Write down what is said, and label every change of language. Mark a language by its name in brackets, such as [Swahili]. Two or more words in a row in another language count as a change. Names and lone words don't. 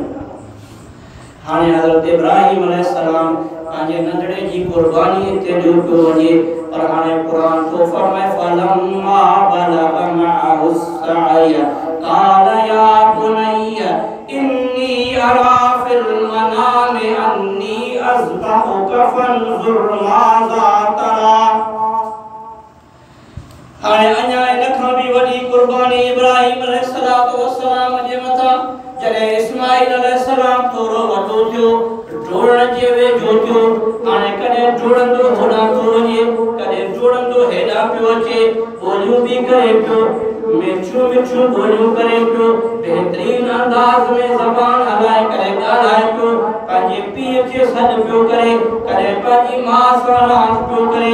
[Sindhi] हाणे हज़रत इब्राहिम अलैहिस्सलाम पंहिंजे नंढड़े जी कुर्बानी ते ॾियो पियो वञे पर हाणे कुरान तो फरमाए [Arabic] فلما بلغ معه السعي قال يا بني إني أرى في المنام أني أذبحك فانظر ماذا ترى. [Sindhi] हाणे अञा इन खां भी वॾी कुर्बानी इब्राहिम अलैहिस्सलाम जे मथां जॾहिं इस्माइल अलैहिस्सलाम थोरो वॾो थियो ढोरण जे वेझो थियो हाणे कॾहिं ढोड़ंदो होॾां पियो वञे कॾहिं ढोड़ंदो हेॾां पियो अचे ॿोलियूं बि करे पियो मिठियूं मिठियूं ॿोलियूं करे पियो बहितरीन अंदाज़ में ज़बान हलाए करे ॻाल्हाए पियो पंहिंजे पीउ खे सॾु पियो करे कॾहिं पंहिंजी माउ सां रांदि पियो करे।